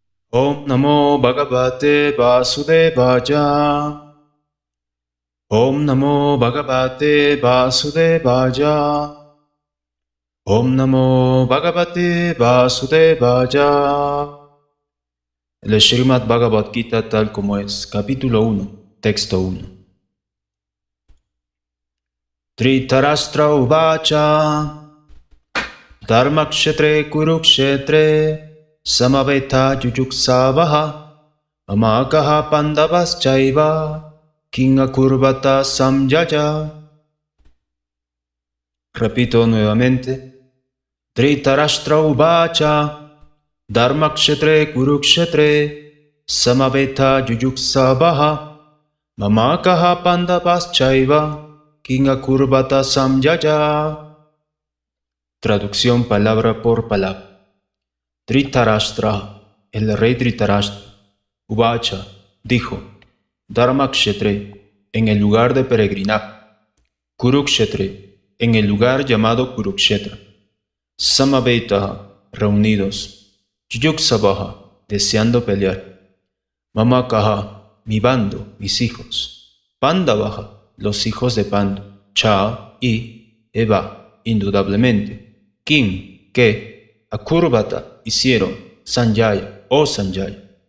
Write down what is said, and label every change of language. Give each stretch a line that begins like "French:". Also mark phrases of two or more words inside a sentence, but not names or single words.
Sanskrit: Om Namo Bhagavate Vasudevaya. Om Namo Bhagavate Vasudevaya. Om Namo Bhagavate Vasudevaya.
Spanish: El Srimad Bhagavad Gita tal como es, capítulo 1, texto 1.
Sanskrit: Dhritarashtra Uvacha Dharmakshetre Kurukshetre Samaveta Yujuksavaha Amakaha Pandavaschaiva Kingakurvata Samyaya.
Spanish: Repito nuevamente.
Sanskrit: Dhritarashtra Uvacha Dharmakshetre Kurukshetre Samaveta Yujuksavaha Mamakaha Pandavaschaiva Kingakurvata Samyaya.
Spanish: Traducción palabra por palabra. Dhritarashtra, el rey Dhritarashtra, Uvacha, dijo, Dharmakshetre, en el lugar de peregrinaje, Kurukshetre, en el lugar llamado Kurukshetra, Samaveta, reunidos, Yujuksavaha, deseando pelear, Mamakaha, mi bando, mis hijos, Pandavaha, los hijos de Pandu, Cha y Eva, indudablemente, Kim, que, Akurvata, hicieron, Sanjaya, oh Sanjaya.